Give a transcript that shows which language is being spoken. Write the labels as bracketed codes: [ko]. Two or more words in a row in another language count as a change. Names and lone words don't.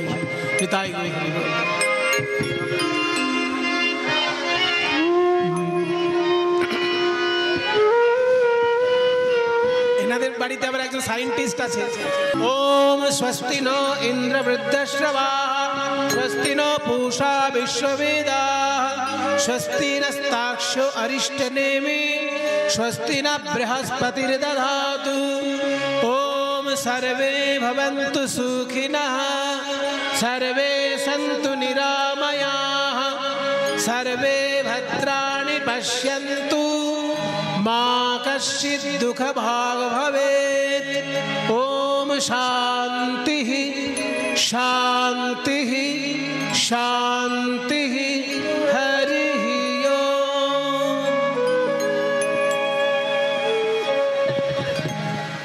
[bn] তাই এনাদের বাড়িতে আবার একজন সায়েন্টিস্ট আছে। [sa] ওম স্বস্তি ন ইন্দ্র বৃদ্ধশ্রবা, স্বস্তি ন পূষা বিশ্ববেদাঃ, স্বস্তি নস্তাক্ষ্যো অরিষ্টনেমি, স্বস্তি ন বৃহস্পতির্দধাতু। ওম সর্বে ভবন্তু সুখিনঃ, সর্বে সন্তু নিরাময়াঃ, সর্বে ভদ্রাণি পশ্যন্তু, মা কশ্চিৎ দুঃখভাগ্ ভবেৎ। ওম শান্তি শান্তি শান্তি। হরি ওম।